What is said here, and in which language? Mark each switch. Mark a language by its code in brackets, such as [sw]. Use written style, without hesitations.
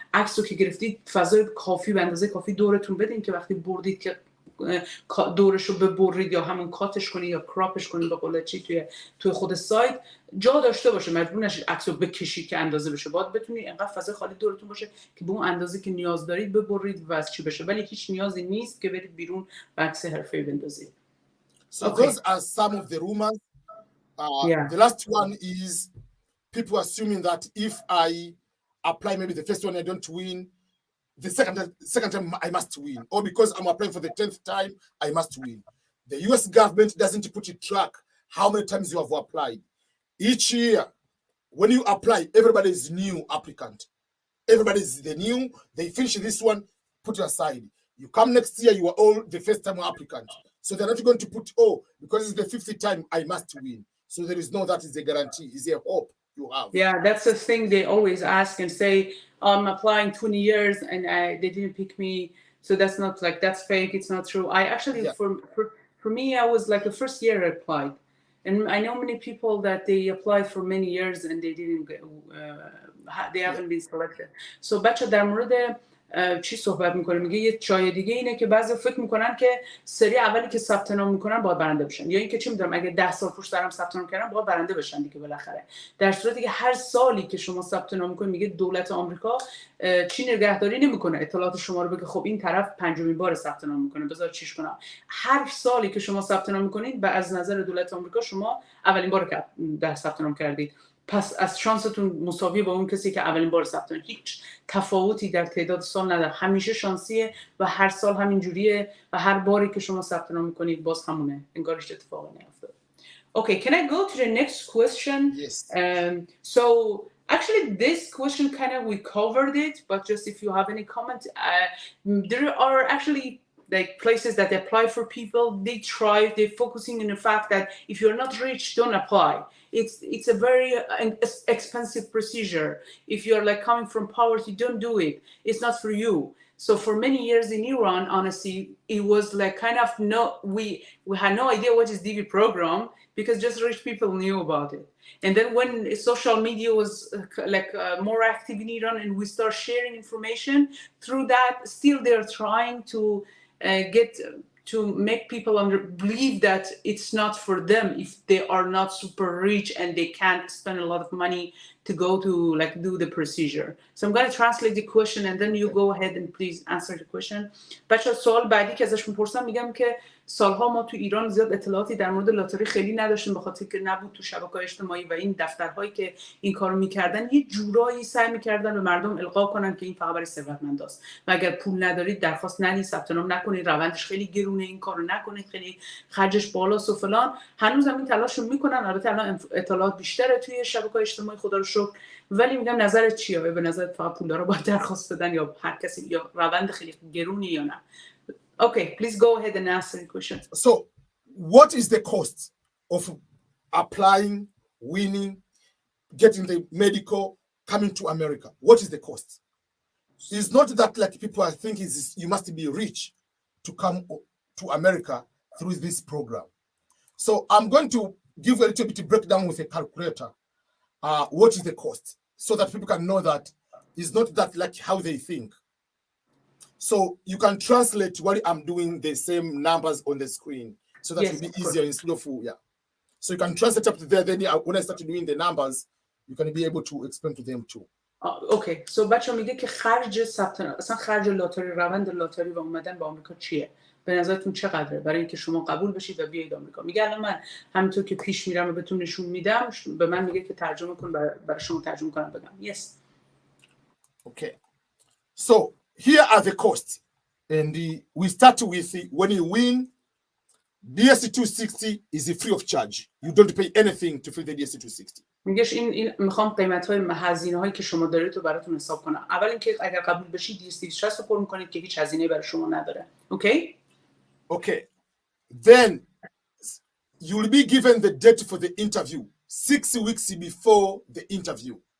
[fa] عکس رو که گرفتید فضای کافی، به اندازه کافی دورتون بدین که وقتی بردید که دورش رو ببرید یا همون کاتش کنید یا کراپش کنید به قول چی توی خود سایت جا داشته باشه. مجبور نشید عکس رو بکشید که اندازه بشه. باید بتونید انقدر فضای خالی دورتون باشه که به اون اندازه که نیاز دارید ببرید و از چی بشه، ولی هیچ نیازی نیست که برید بیرون و عکس حرفه‌ای بندازید. [en] So those are some of the rumors. The last one is people assuming that if I apply maybe the first one I don't win, the second time I must win, or because I'm applying for the 10th time I must win. The US government doesn't put a track how many times you have applied. Each year when you apply, everybody is new applicant. Everybody is the new. They finish this one, put it aside. You come next year, you are all the first time applicant. So they're not going to put, because it's the 50th time I must win. So there is no, that is a guarantee, is a hope you have. Yeah, that's the thing they always ask and say, I'm applying 20 years and they didn't pick me. So that's not like, that's fake, it's not true. I actually, for me, I was like the first year I applied. And I know many people that they applied for many years and they didn't get, they haven't been selected. [fa] So بچه در مورد چی صحبت میکنه؟ میگه یه چای دیگه اینه که بعضی فکر میکنن که سری اولی که ثبت نام میکنن باید برنده بشن، یا اینکه چی میدونم اگه 10 سال پشت سرم ثبت نام کردن باید برنده بشن دیگه بالاخره. در صورتی که هر سالی که شما ثبت نام میکنید، میگه دولت آمریکا چی نگهداری نمیکنه اطلاعات شما رو، بگه خب این طرف پنجمین بار ثبت نام میکنه بذار چیش کنم. هر سالی که شما ثبت نام میکنید از نظر دولت آمریکا شما اولین بار که در ثبت نام کردید. پس از شانستون مساوی با اون کسی که اولین بار ثبت نام. هیچ تفاوتی در تعداد سال نداره، همیشه شانسیه و هر سال همین جوریه و هر باری که شما ثبت نام میکنید باز همونه، انگار هیچ اتفاقی نیفتاده. [en] Okay, can I go to the next question? Yes. So actually this question kind of we covered it, but just if you have any comment, there are actually like places that apply for people. They're focusing on the fact that if you're not rich, don't apply. It's a very expensive procedure. If you're like coming from poverty, don't do it. It's not for you. So for many years in Iran, honestly, it was like kind of we had no idea what is DV program because just rich people knew about it. And then when social media was more active in Iran and we start sharing information through that, still they're trying to to make people believe that it's not for them if they are not super rich and they can't spend a lot of money to go to like do the procedure. So I'm going to translate the question and then you go ahead and please answer the question. [fa] بچه سوال بعدی که ازش میپرسم میگم که سالها ما تو ایران زیاد اطلاعاتی در مورد لاتاری خیلی نداشتیم به خاطر که نبود تو شبکه‌های اجتماعی و این دفترهایی که این کارو میکردن یه جورایی سعی میکردن به مردم القا کنن که این فقط برای ثروتمنداست و اگر پول ندارید درخواست ندید، ثبت نام نکنید، روندش خیلی گرونه، این کارو نکنید، خیلی خرجش بالاست و فلان. هنوز هم این تلاشو میکنن، البته الان اطلاعات بیشتره توی شبکه‌های اجتماعی خدا رو شکر، ولی میگم نظرت چیه؟ به نظرت فقط پولدارا باید درخواست بدن یا هر کسی یا روند خیلی گرونی یا نه؟ [en] Okay, please go ahead and answer the question. So, what is the cost of applying, winning, getting the medical, coming to America? What is the cost? It's not that like people are thinking you must be rich to come to America through this program. So I'm going to give a little bit of breakdown with a calculator. What is the cost? So that people can know that it's not that like how they think. So you can translate what I'm doing, the same numbers on the screen, so that will be easier instead of yeah. So you can translate up to there. Then when I start doing the numbers, you can be able to explain to them too. Okay. [fa] So بچه میگه که خرج ثبت نام، اصلا خرج لاتاری، روند لاتاری و اومدن به آمریکا چیه؟ به نظرتون چقدره برای اینکه شما قبول بشید و بیاید آمریکا؟ میگه الان من همینطور که پیش میرم و بهتون نشون میدم، به من میگه که ترجمه کن برای شما ترجمه کنم بگم. Yes. [en] Okay. So here are the costs. And we start with when you win, DSC 260 is free of charge. You don't pay anything to fill the DSC 260. [fa] میگهش این میخوام قیمت‌های هزینه‌هایی که شما دارید رو براتون حساب کنم. اول اینکه اگر قبول بشید DSC 260 رو پر می‌کنید که هیچ هزینه‌ای برای شما نداره. [en] Okay? Okay. Then you will be given the date for the interview 6 weeks before the interview.